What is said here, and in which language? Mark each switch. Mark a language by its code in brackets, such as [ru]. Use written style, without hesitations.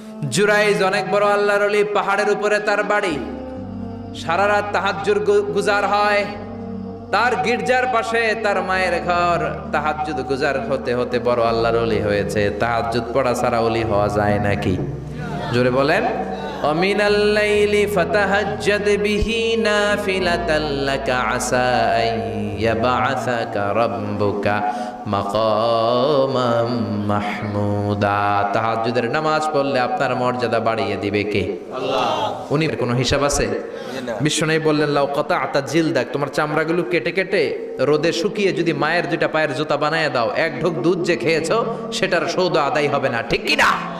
[bn] জুরাইজ অনেক বড় আল্লাহর ওলি, পাহাড়ের উপরে তার বাড়ি। সারা রাত তাহাজ্জুদ গুজার হয়। তার গির্জার পাশে তার মায়ের ঘর। তাহাজ্জুদ গুজার হতে হতে বড় আল্লাহর ওলি হয়েছে। তাহাজ্জুদ পড়া ছাড়া ওলি হওয়া যায় নাকি? জোরে বলেন। [ar] ومن الليل فتهجد به نافلة لك عسى أن يبعثك ربك مقاما محمودا। [bn] তাহাজ্জুদের নামাজ পড়লে আপনার মর্যাদা বাড়িয়ে দিবে কে? আল্লাহ। উনি কোনো হিসাব আছে? বিশ্বনবী বললেন, [ar] লাউ কাতা'তা জিলদাক, [bn] তোমার চামড়াগুলো কেটে কেটে রোদে শুকিয়ে যদি মায়ের দুইটা পায়ের জুতা বানায় দাও, এক ঢোক দুধ যে খেয়েছো সেটার সৌদা আদায় হবে না। ঠিক কি না?